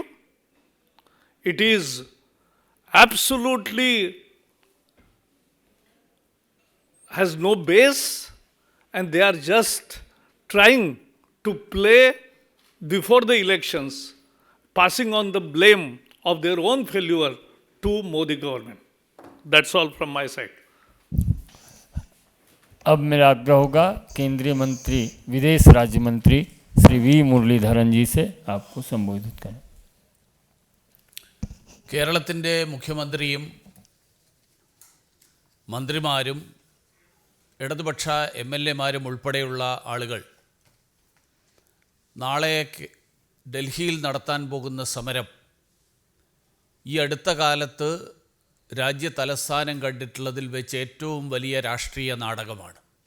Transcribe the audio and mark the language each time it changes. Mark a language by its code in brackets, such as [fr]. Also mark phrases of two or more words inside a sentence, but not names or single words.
[en] It is absolutely has no base, and they are just trying to play before the elections, passing on the blame of their own failure to Modi government. That's all from my side. [hi] अब मेरा आग्रह होगा केंद्रीय मंत्री विदेश राज्य मंत्री श्री वी मुरलीधरन जी से आपको संबोधित करें. [ml] കേരളത്തിൻ്റെ മുഖ്യമന്ത്രിയും മന്ത്രിമാരും ഇടതുപക്ഷ MLA-മാരും ഉൾപ്പെടെയുള്ള ആളുകൾ നാളെ ഡൽഹിയിൽ നടത്താൻ പോകുന്ന സമരം ഈ അടുത്ത കാലത്ത് രാജ്യ തലസ്ഥാനം കണ്ടിട്ടുള്ളതിൽ വെച്ച് ഏറ്റവും വലിയ രാഷ്ട്രീയ നാടകമാണ്.